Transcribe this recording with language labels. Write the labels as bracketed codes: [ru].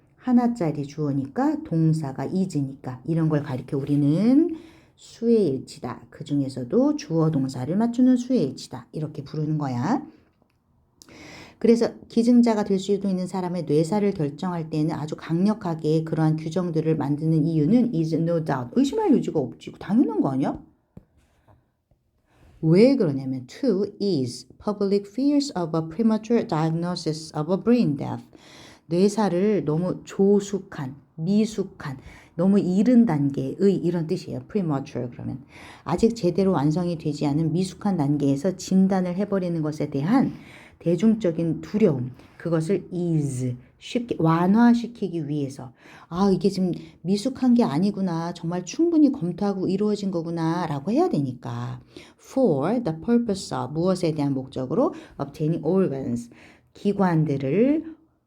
[ko] 하나짜리 주어니까 동사가 is니까 이런 걸 가리켜 우리는 수의 일치다. 그 중에서도 주어 동사를 맞추는 수의 일치다. 이렇게 부르는 거야. 그래서 기증자가 될 수도 있는 사람의 뇌사를 결정할 때는 아주 강력하게 그러한 규정들을 만드는 이유는 [en] is no doubt. [ko] 의심할 여지가 없지. 당연한 거 아니야? 왜 그러냐면 [en] to ease public fears of a premature diagnosis of a brain death. [ko] 뇌사를 너무 조숙한, 미숙한, 너무 이른 단계의 이런 뜻이에요. premature 그러면 아직 제대로 완성이 되지 않은 미숙한 단계에서 진단을 해버리는 것에 대한 대중적인 두려움, 그것을 ease, 쉽게 완화시키기 위해서 아 이게 지금 미숙한 게 아니구나, 정말 충분히 검토하고 이루어진 거구나 라고 해야 되니까 [en] for the purpose of, [ko] 무엇에 대한 목적으로 [en] obtaining organs, [ko] 기관들을